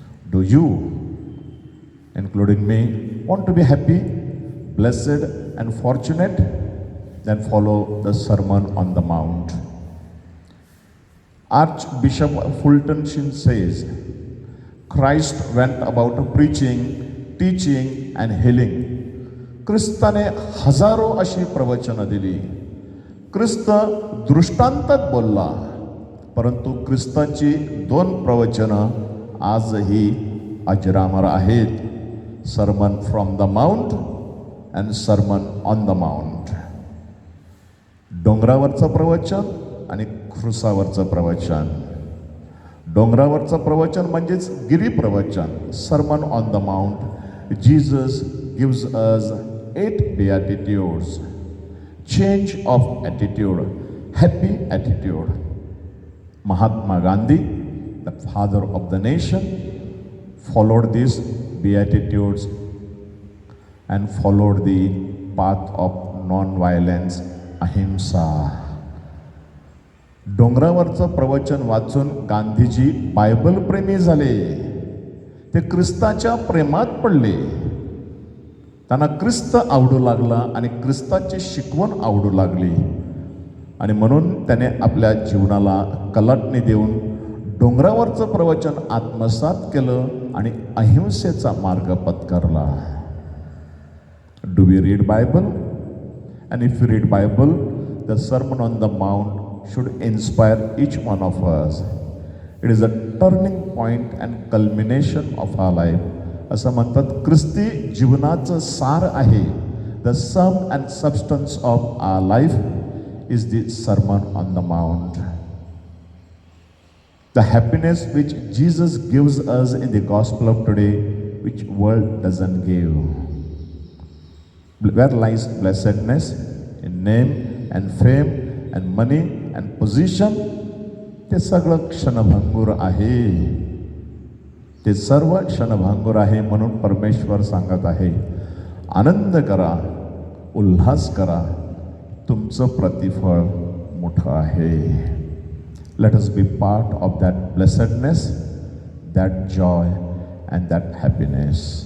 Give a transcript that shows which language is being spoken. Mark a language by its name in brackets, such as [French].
[English] Do you, including me, want to be happy, blessed, and fortunate? Then follow the Sermon on the Mount. Archbishop Fulton Sheen says, Christ went about preaching, teaching, and healing. [Marathi] ख्रिस्ताने हजारो अशी प्रवचनं दिली. ख्रिस्त दृष्टांतात बोलला, परंतु ख्रिस्ताची 2 प्रवचनं आजही अजरामर आहेत. [English] Sermon from the mount and sermon on the mount. [Marathi] डोंगरावरचं प्रवचन आणि क्रुसावरचं प्रवचन. डोंगरावरचं प्रवचन म्हणजेच गिरी प्रवचन, [English] Sermon on the mount. Jesus gives us 8 beatitudes. Change of attitude, happy attitude. Mahatma Gandhi, the father of the nation, followed these beatitudes and followed the path of non-violence, ahimsa. [Marathi] डोंगरावरचं प्रवचन वाचून Gandhiji Bible प्रेमी झाले. ते ख्रिस्ताच्या प्रेमात पडले. त्यांना ख्रिस्त आवडू लागला आणि ख्रिस्ताची शिकवण आवडू लागली. आणि म्हणून त्याने आपल्या जीवनाला कलाटणी देऊन डोंगरावरचं प्रवचन आत्मसात केलं आणि अहिंसेचा मार्ग पत्करला. [English] Do we read Bible? And if you read Bible, the Sermon on the Mount should inspire each one of us. It is a turning point and culmination of our life. [Marathi] असं म्हणतात ख्रिस्ती जीवनाचं सार आहे. [English] The sum and substance of our life is the Sermon on the Mount. The happiness which Jesus gives us in the gospel of today, which world doesn't give. Where lies blessedness? In name and fame and money and position. [Marathi] ते सगळं क्षणभंगुर आहे. ते सर्व क्षणभंगुर आहे. म्हणून परमेश्वर सांगत आहे, आनंद करा, उल्हास करा, तुमचं प्रतिफळ मोठं आहे. [English] Let us be part of that blessedness, that joy and that happiness.